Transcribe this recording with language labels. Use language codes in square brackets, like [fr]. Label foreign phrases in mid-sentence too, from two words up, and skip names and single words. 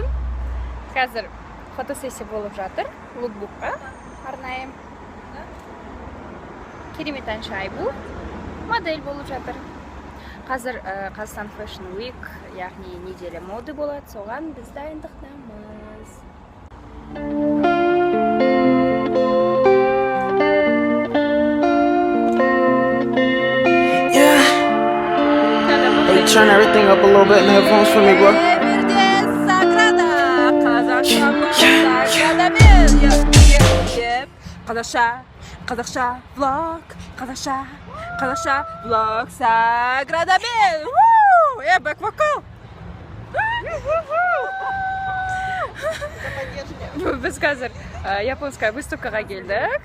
[kk] Қазір фотосессия болып жатыр. Лукбукқа арнайы. Керемет әнші Айбу модель болып жатыр. Қазір Қазақстан Fashion Week, яғни [ru] неделя моды [kk] болады. Соған біз дайындықтамыз. [en] Turn everything up a little bit in the headphones for me, bro. [kk] Қазақша влог, қазақша влог, Саграда Бел. Бэк-вокал. Біз қазір [ru] японская выставкаға [kk] келдік.